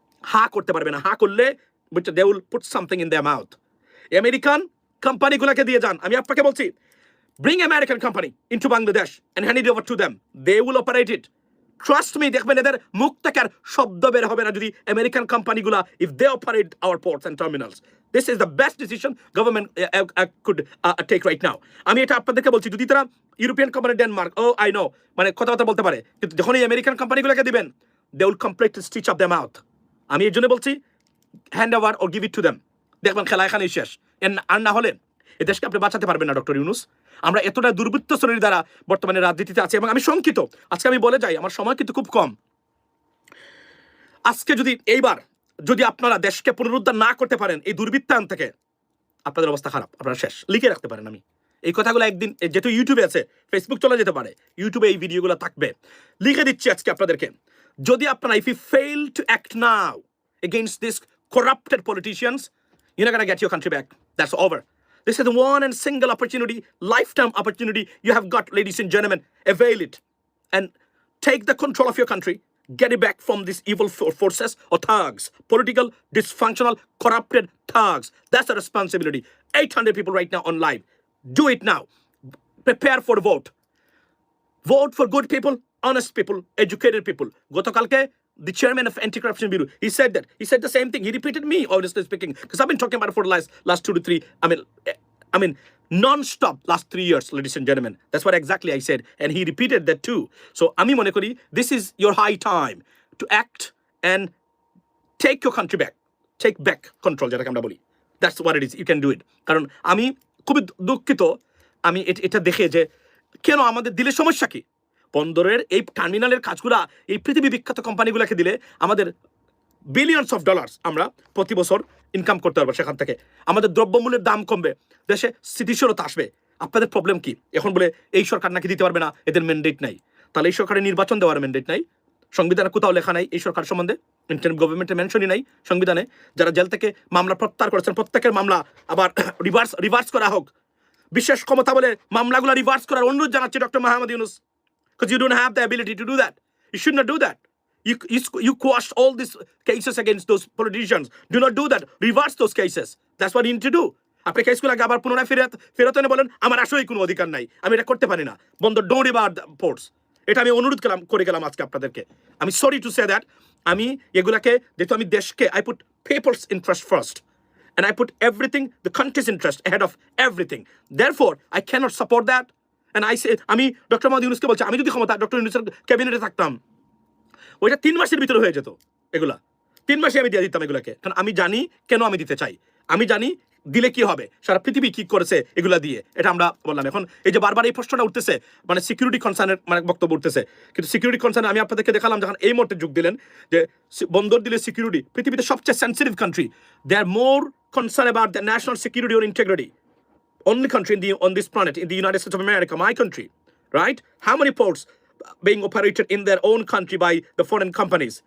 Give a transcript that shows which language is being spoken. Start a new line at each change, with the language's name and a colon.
Bangla: হা করতে পারবে না, হা করলে
English: They will put something in their mouth.
Bangla: American কোম্পানিগুলোকে দিয়ে যান। আমি আপনাকে বলছি,
English: Bring American company into Bangladesh and hand it over to them, they will operate it. Trust me,
Bangla: দেখবেন এদের মুখ থেকে আর শব্দ বের হবে না যদি American কোম্পানিগুলা,
English: If they operate our ports and terminals. This is the best decision government could take right now.
Bangla: আমি এটা আপনাদেরকে বলছি, যদি তারা European company Denmark,
English: I know,
Bangla: মানে কথাবার্তা বলতে পারে, কিন্তু যখন এই আমেরিকান কোম্পানিগুলোকে দিবেন,
English: They will completely stitch up them out.
Bangla: আমি এর জন্য বলছি,
English: Hand over or give it to them.
Bangla: দেখবেন খেলা এখানেই শেষ। আর না হলে এ দেশকে আপনি বাঁচাতে পারবেন না ডক্টর ইউনূস। আমরা এতটা দুর্বৃত্ত শ্রেণীর দ্বারা বর্তমানে রাজনীতিতে আছি, এবং আমি শঙ্কিত। আজকে আমি বলে যাই, আমার সময় কিন্তু খুব কম। আজকে যদি আপনারা দেশকে পুনরুদ্ধার না করতে পারেন এই দুর্বৃত্তায়ন থেকে, আপনাদের অবস্থা খারাপ, আপনারা শেষ। লিখে রাখতে পারেন। আমি এই কথাগুলো একদিন, যেহেতু ইউটিউবে আছে, ফেসবুক চলে যেতে পারে, ইউটিউবে এই ভিডিওগুলো থাকবে, লিখে দিচ্ছি আজকে আপনাদেরকে। যদি আপনারা,
English: if you fail to act now against these corrupted politicians, you're not going to get your country back. That's over. This is the one and single opportunity, lifetime opportunity you have got, ladies and gentlemen. Avail it and take the control of your country. Get it back from these evil forces or thugs, political, dysfunctional, corrupted thugs. That's the responsibility. 800 people right now on live. Do it now. Prepare for the vote. Vote for good people, honest people, educated people. Gotokalke, the chairman of Anti-Corruption Bureau, he said that. He said the same thing. He repeated me, honestly speaking, because I've been talking about it for the last 2 to 3. I mean, non-stop last 3 years, ladies and gentlemen. That's what exactly I said, and he repeated that too. So
Bangla: ami mone kori,
English: this is your high time to act and take your country back. Take back control,
Bangla: যেটাকে আমরা বলি।
English: That's what it is. You can do it.
Bangla: কারণ আমি খুবই দুঃখিত, আমি এটা দেখে যে কেন আমাদের দিলে সমস্যা কি? বন্দরের এই টার্মিনালের কাজগুলা এই পৃথিবী বিখ্যাত কোম্পানিগুলোকে দিলে আমাদের বিলিয়নস অফ ডলার্স আমরা প্রতি বছর ইনকাম করতে পারবো। সেখান থেকে আমাদের দ্রব্যমূল্যের দাম কমবে, দেশে স্থিতিশীলতা আসবে। আপনাদের প্রবলেম কি? এখন বলে এই সরকার নাকি দিতে পারবে না, এদের ম্যান্ডেট নাই। তাহলে এই সরকারের নির্বাচন দেওয়ার ম্যান্ডেট নাই, সংবিধানে কোথাও লেখা নাই এই সরকার সম্বন্ধে, ইন্টারনেট গভর্নমেন্টের মেনশনই নাই সংবিধানে। যারা জেল থেকে মামলা প্রত্যাহার করেছেন, প্রত্যেকের মামলা আবার রিভার্স করা হোক। বিশেষ ক্ষমতা বলে মামলাগুলো রিভার্স করার অনুরোধ জানাচ্ছি doctor Mohammad Yunus,
English: because you don't have the ability to do that. You should not do that. You quash all these cases against those politicians. Do not do that. Reverse those cases. That's what you need to do.
Bangla: আপনি কেসগুলোকে আবার পুনরায় ফেরত এনে বলেন আমার আসলেই কোনো অধিকার নাই, আমি এটা করতে পারি না, বন্ধ,
English: Don't river ports.
Bangla: এটা আমি অনুরোধ করে গেলাম আজকে আপনাদেরকে। আমি
English: sorry to say that,
Bangla: আমি এগুলাকে যেহেতু আমি দেশকে
English: I put people's interest first and I put everything, the country's interest ahead of everything. Therefore, I cannot support that. And I say,
Bangla: আমি ডক্টর মোহাম্মদ ইউনূসকে বলছি, আমি যদি ক্ষমতা ডক্টর ইউনূসের ক্যাবিনেটে থাকতাম, ওইটা 3 মাসের ভিতরে হয়ে যেত। এগুলা 3 মাসে আমি দিয়ে দিতাম এগুলাকে, কারণ আমি জানি কেন আমি দিতে চাই, আমি জানি দিলে কি হবে, সারা পৃথিবী কি করেছে এগুলা দিয়ে, এটা আমরা বললাম। এখন এই যে বারবার এই প্রশ্নটা উঠতেছে, মানে সিকিউরিটি কনসার্নের মানে বক্তব্য উঠতেছে, কিন্তু সিকিউরিটি কনসার্ন আমি আপনাদেরকে দেখালাম যখন এই মুহূর্তে যোগ দিলেন যে বন্দর দিলে সিকিউরিটি, পৃথিবীতে সবচেয়ে sensitive country,
English: They are more concerned about the national security or integrity. Only country on this planet, in the United States of America, my country, right? How many ports being operated in their own country by the foreign companies?